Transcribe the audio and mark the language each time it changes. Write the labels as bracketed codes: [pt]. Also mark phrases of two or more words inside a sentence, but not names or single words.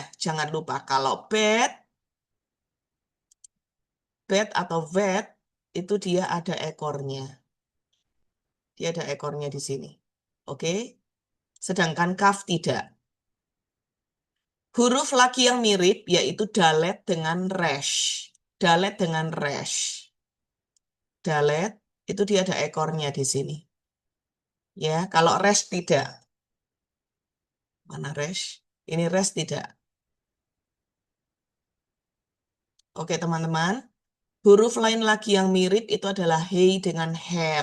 [id] Jangan lupa, kalau bet atau vet, itu dia ada ekornya. Dia ada ekornya di sini. Oke? Sedangkan kaf tidak. Huruf lagi yang mirip yaitu dalet dengan resh. Dalet dengan resh. Dalet itu dia ada ekornya di sini. Ya, kalau resh tidak. Mana resh? Ini resh tidak. Oke, teman-teman. Huruf lain lagi yang mirip itu adalah hey dengan head.